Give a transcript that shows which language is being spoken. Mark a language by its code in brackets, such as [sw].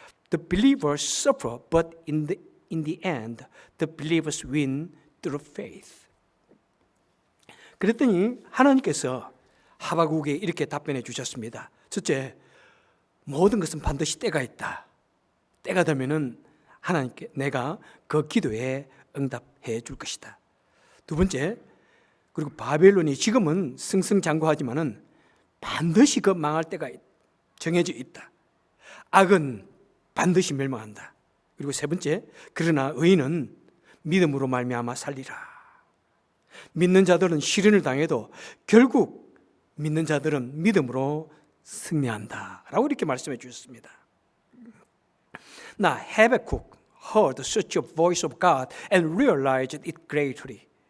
[en] The believers suffer, but in the end, the believers win through faith. [ko] 그랬더니 하나님께서 하박국에 이렇게 답변해 주셨습니다. 첫째, 모든 것은 반드시 때가 있다. 때가 되면은 하나님께 내가 그 기도에 응답해 줄 것이다. 두 번째, 그리고 바벨론이 지금은 승승장구하지만은 반드시 그 망할 때가 정해져 있다. 악은 반드시 멸망한다. 그리고 세 번째, 그러나 의인은 믿음으로 말미암아 살리라. 믿는 자들은 시련을 당해도 결국 믿는 자들은 믿음으로 승리한다 라고 이렇게 말씀해 주셨습니다. [en] Now Habakkuk heard such a voice of God and realized it greatly.